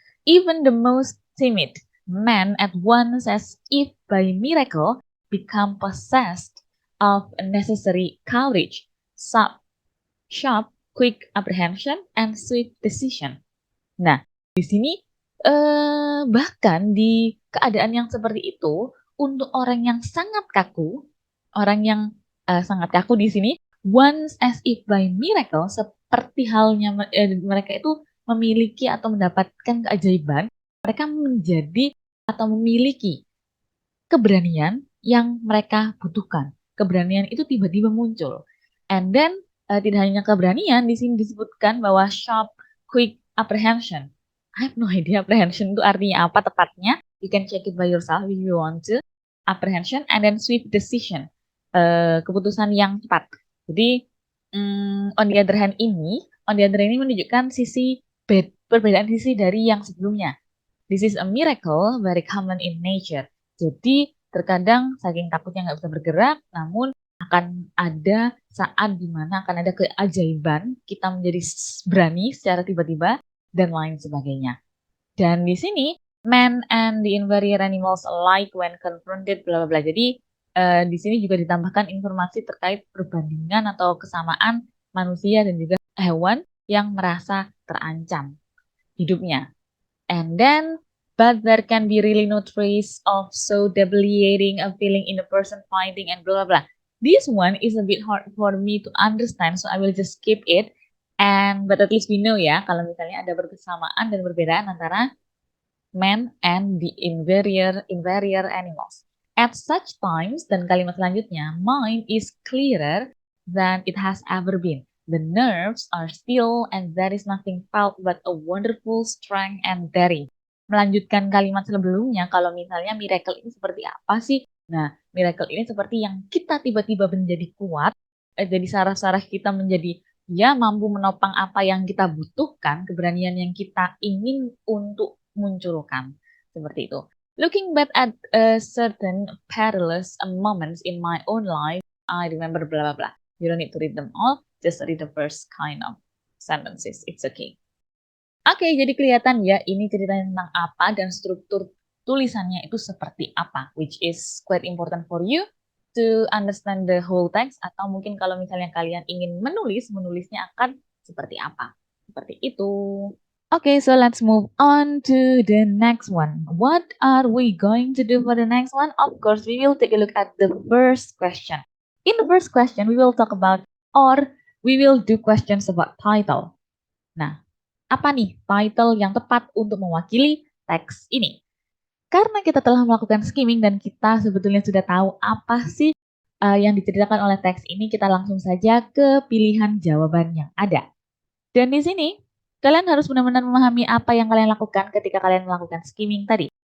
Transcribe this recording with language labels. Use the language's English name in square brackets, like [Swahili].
[English] Even the most timid man at once, as if by miracle, become possessed of necessary courage, sharp, quick apprehension, and swift decision. [Indonesian] Nah, di sini bahkan di keadaan yang seperti itu, untuk orang yang sangat kaku, orang yang sangat kaku di sini, [English] once as if by miracle, [Indonesian] seperti halnya mereka itu memiliki atau mendapatkan keajaiban, mereka menjadi atau memiliki keberanian yang mereka butuhkan. Keberanian itu tiba-tiba muncul. [English] And then [Indonesian] tidak hanya keberanian, di sini disebutkan bahwa [English] sharp, quick apprehension. I have no idea apprehension [Indonesian] itu artinya apa tepatnya. [English] You can check it by yourself if you want to. Apprehension and then swift decision. [Indonesian] Keputusan yang cepat. Jadi on the other hand ini menunjukkan sisi perbedaan sisi dari yang sebelumnya. [English] This is a miracle very common in nature. [Indonesian] Jadi terkadang saking takutnya nggak bisa bergerak, namun akan ada saat dimana akan ada keajaiban, kita menjadi berani secara tiba-tiba, dan lain sebagainya. Dan di sini, [English] man and the inferior animals alike when confronted, bla bla bla. [Indonesian] Jadi di sini juga ditambahkan informasi terkait perbandingan atau kesamaan manusia dan juga hewan yang merasa terancam hidupnya. [English] And then, but there can be really no trace of so debilitating a feeling in a person fighting and blah blah blah. This one is a bit hard for me to understand, so I will just skip it. And but at least we know [Indonesian] ya, kalau misalnya ada persamaan dan perbedaan antara [English] man and the inferior animals. At such times, [Indonesian] dan kalimat selanjutnya, [English] mind is clearer than it has ever been. The nerves are still and there is nothing felt but a wonderful strength and daring. [Indonesian] Melanjutkan kalimat sebelumnya, kalau misalnya miracle ini seperti apa sih? Nah, miracle ini seperti yang kita tiba-tiba menjadi kuat, jadi saraf-saraf kita menjadi ya mampu menopang apa yang kita butuhkan, keberanian yang kita ingin untuk munculkan. Seperti itu. [English] Looking back at certain perilous moments in my own life, I remember blah blah blah. You don't need to read them all, just read the first kind of sentences. It's okay. [Indonesian] Oke, jadi kelihatan ya ini ceritanya tentang apa dan struktur tulisannya itu seperti apa, [English] which is quite important for you to understand the whole text, [Indonesian] atau mungkin kalau misalnya kalian ingin menulisnya akan seperti apa. Seperti itu. [English] Okay, so let's move on to the next one. What are we going to do for the next one? Of course, we will take a look at the first question. In the first question, we will talk about or we will do questions about title. [Indonesian] Nah, apa nih title yang tepat untuk mewakili teks ini? Karena kita telah melakukan skimming dan kita sebetulnya sudah tahu apa sih yang diceritakan oleh teks ini, kita langsung saja ke pilihan jawaban yang ada. Dan di sini, kalian harus benar-benar memahami apa yang kalian lakukan ketika kalian melakukan skimming tadi.